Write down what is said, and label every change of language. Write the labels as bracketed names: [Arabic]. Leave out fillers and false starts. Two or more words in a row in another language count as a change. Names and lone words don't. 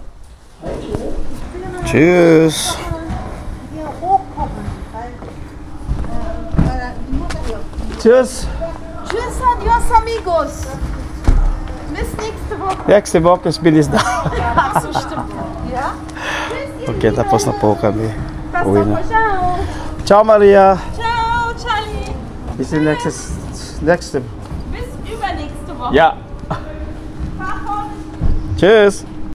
[German] Tschüss. Tschüss. Tschüss, [Spanish] adios amigos. [German] Bis nächste Woche. Nächste Woche bin ich da. Ach so, stimmt. Ja? [Filipino] Okay, tapos na po kami. Basta Uwi na. po, ciao. [German] Ciao Maria. Ciao, Charlie. Bis nächste. Bis übernächste Woche. Ja. Fahr fort. Tschüss.